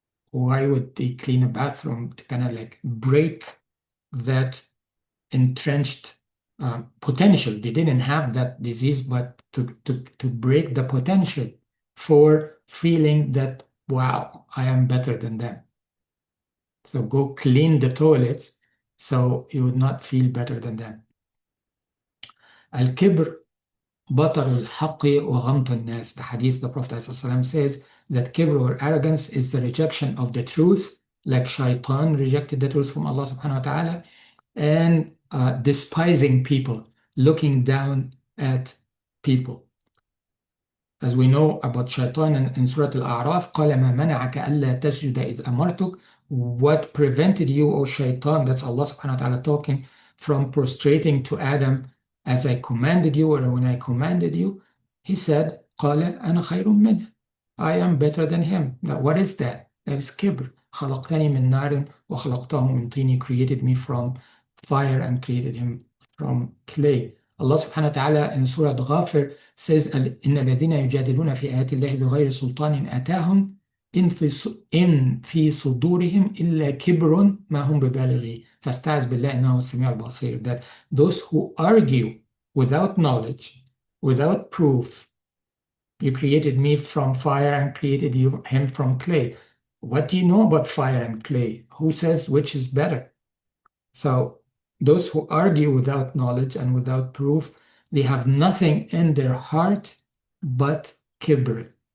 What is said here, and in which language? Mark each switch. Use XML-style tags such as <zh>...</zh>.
<en>Why would they clean a bathroom? To kind of like break that entrenched potential. They didn't have that disease, but to break the potential for feeling that, wow, I am better than them. So go clean the toilets so you would not feel better than them.</en> <ar>Al-kibr بطر الحق وغمط الناس.</ar> <en>The hadith, the Prophet ﷺ says that kibr, or arrogance, is the rejection of the truth, like shaitan rejected the truth from Allah subhanahu wa ta'ala, and despising people, looking down at people. As we know about shaitan in Surah Al-A'raf,</en> <ar>قَالَ مَا مَنَعَكَ أَلَّا تَسْجُدَ إِذْ أَمَرْتُكَ.</ar> <en>What prevented you, O shaitan, that's Allah subhanahu wa ta'ala talking, from prostrating to Adam as I commanded you, or when I commanded you? He said,</en> <ar>قَالَ أَنَا خَيْرٌ مِنْهُ.</ar> <en>I am better than him. Now, what is that? That is kibr.</en> <ar>خلقتني من نار وخلقته من طين.</ar> <en>created me from fire and created him from clay. Allah subhanahu wa ta'ala in Surah Ghafir says</en> <ar>إن الذين يجادلون في آيات الله بغير سلطان أتاهم إن في صدورهم إلا كبر ما هم ببالغيه فاستعذ بالله إنه هو السميع البصير.</ar> <en>That those who argue without knowledge, without proof, you created me from fire and created him from clay. What do you know about fire and clay? Who says which is better? So those who argue without knowledge and without proof, they have nothing in their heart but kibr.</en>